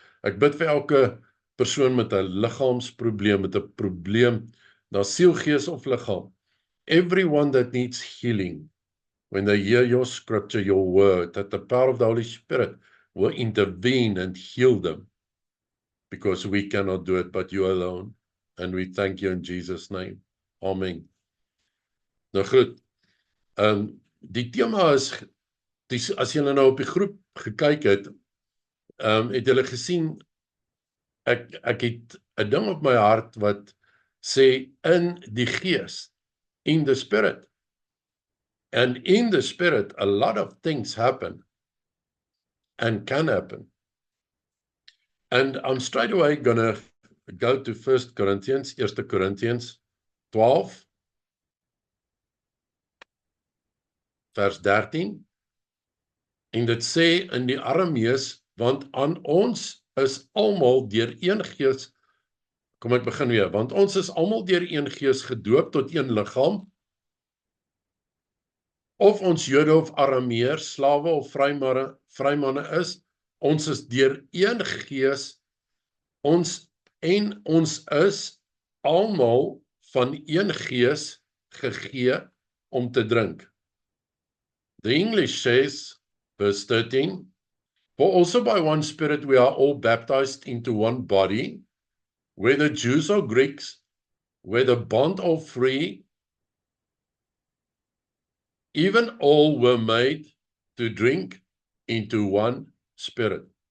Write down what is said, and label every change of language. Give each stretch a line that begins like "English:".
Afrikaans: Ek bid vir elke persoon met 'n liggaamsprobleem, met 'n probleem, na siel, gees of liggaam.
English: Everyone that needs healing, when they hear your scripture, your word, that the power of the Holy Spirit will intervene and heal them, because we cannot do it but you alone. And we thank you in Jesus' name. Amen.
Afrikaans: Nou goed, die tema is, as julle nou op die groep gekyk het, het julle gesien, ek het 'n ding op my hart wat sê in die gees,
English: in the spirit. And in the spirit, a lot of things happen and can happen. And I'm straight away gonna go to 1 Corinthians 12, vers 13.
Afrikaans: En dit sê in die Aramees, want aan ons is almal deur een gees, kom ek begin weer, want ons is almal deur een gees gedoop tot een liggaam, of ons Jode of Arameërs, slawe of vrymanne is, ons is deur een gees, ons is almal van een gees gegee om te drink.
English: The English says, verse 13, for also by one Spirit we are all baptized into one body, whether Jews or Greeks, whether bond or free, even all were made to drink into one Spirit.